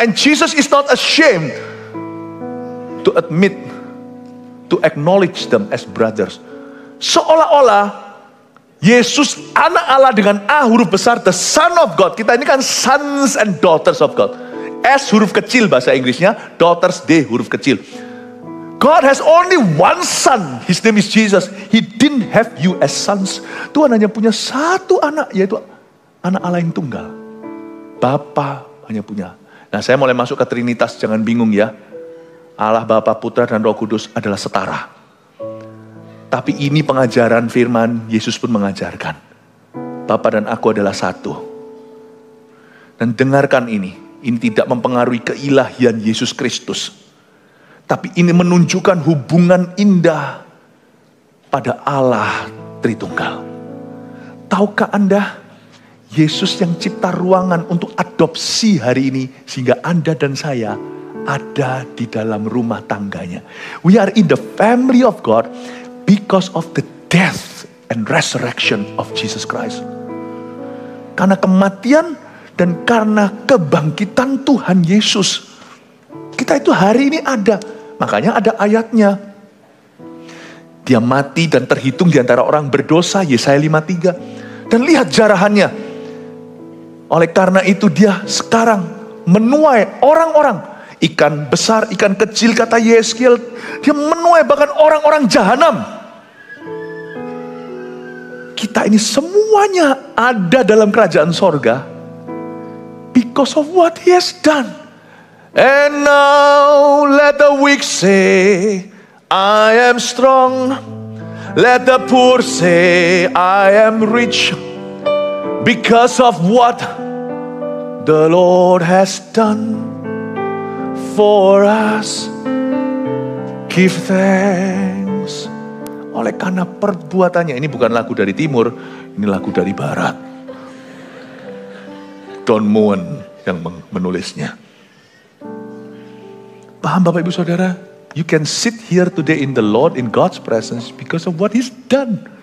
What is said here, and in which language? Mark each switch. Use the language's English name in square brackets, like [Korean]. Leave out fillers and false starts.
[English] And Jesus is not ashamed to admit, to acknowledge them as brothers. [Indonesian] Seolah-olah Yesus anak Allah dengan A huruf besar, [English] the Son of God. [Indonesian] Kita ini kan [English] sons and daughters of God. [Indonesian] S huruf kecil bahasa Inggrisnya, daughters D huruf kecil. [English] God has only one son. His name is Jesus. He didn't have you as sons. [Indonesian] Tuhan hanya punya satu anak, yaitu anak Allah yang tunggal. Bapa hanya punya. Nah, saya mulai masuk ke Trinitas, jangan bingung ya. Allah, Bapa, Putra, dan Roh Kudus adalah setara. Tapi ini pengajaran firman, Yesus pun mengajarkan. Bapa dan aku adalah satu. Dan dengarkan ini tidak mempengaruhi keilahian Yesus Kristus. Tapi ini menunjukkan hubungan indah pada Allah Tritunggal. Tahukah Anda, Yesus yang cipta ruangan untuk adopsi hari ini, sehingga Anda dan saya ada di dalam rumah tangganya. [English] We are in the family of God because of the death and resurrection of Jesus Christ. [Indonesian] Karena kematian dan karena kebangkitan Tuhan Yesus, kita itu hari ini ada. Makanya ada ayatnya. Dia mati dan terhitung di antara orang berdosa, Yesaya 53. Dan lihat jarahannya. Oleh karena itu dia sekarang menuai orang-orang. Ikan besar, ikan kecil, kata Yeskiel. Dia menuai bahkan orang-orang jahanam. Kita ini semuanya ada dalam kerajaan sorga [English] because of what He has done. And now let the weak say, I am strong. Let the poor say, I am rich. Because of what the Lord has done for us. Give thanks. [Indonesian] Oleh karena perbuatannya, ini bukan lagu dari timur, ini lagu dari barat. Don Moen yang menulisnya. Paham Bapak Ibu Saudara? [English] You can sit here today in the Lord, in God's presence because of what He's done.